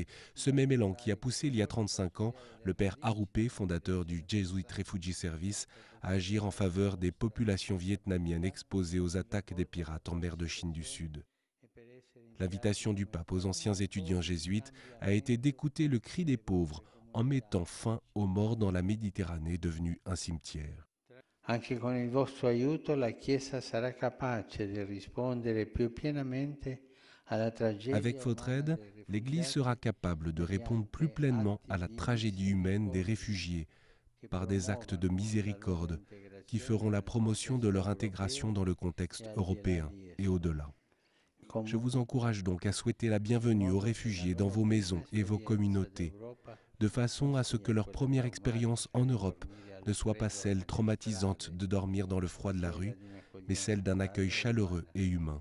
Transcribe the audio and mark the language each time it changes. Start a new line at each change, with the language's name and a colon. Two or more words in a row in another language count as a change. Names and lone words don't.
French: Ce même élan qui a poussé il y a 35 ans le père Arupé, fondateur du Jesuit Refugee Service, à agir en faveur des populations vietnamiennes exposées aux attaques des pirates en mer de Chine du Sud. L'invitation du pape aux anciens étudiants jésuites a été d'écouter le cri des pauvres, en mettant fin aux morts dans la Méditerranée devenue un cimetière.
Italian: Anche con il vostro aiuto la Chiesa sarà capace di rispondere più pienamente alla tragedia.
French: Avec votre aide, l'Église sera capable de répondre plus pleinement à la tragédie humaine des réfugiés par des actes de miséricorde qui feront la promotion de leur intégration dans le contexte européen et au-delà. Je vous encourage donc à souhaiter la bienvenue aux réfugiés dans vos maisons et vos communautés, de façon à ce que leur première expérience en Europe ne soit pas celle traumatisante de dormir dans le froid de la rue, mais celle d'un accueil chaleureux et humain.